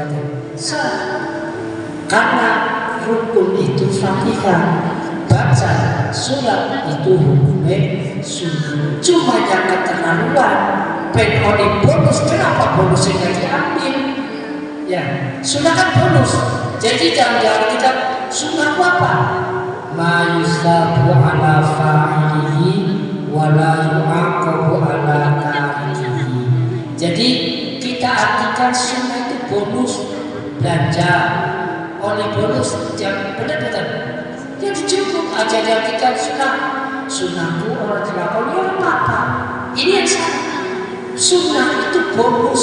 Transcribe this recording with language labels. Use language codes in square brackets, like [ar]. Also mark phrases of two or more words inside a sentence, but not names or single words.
[id] Karena rukun itu Fatihah, baca surat itu hukumnya sunnah. Cuma yang keterlaluan penoni bonus, kenapa bonusnya diambil? Ya, sunnah kan bonus. Jadi jangan kita sunnah apa? [ar] Ma yusabu ala fa'ilihi wa la yu'aqabu ala tarikihi. [id] Jadi kita artikan sunnah itu bonus belanja oleh bonus yang benar-benar yang cukup aja diartikan sunnahku orang dilakoni orang apa. Ini yang salah. Sunnah itu bonus.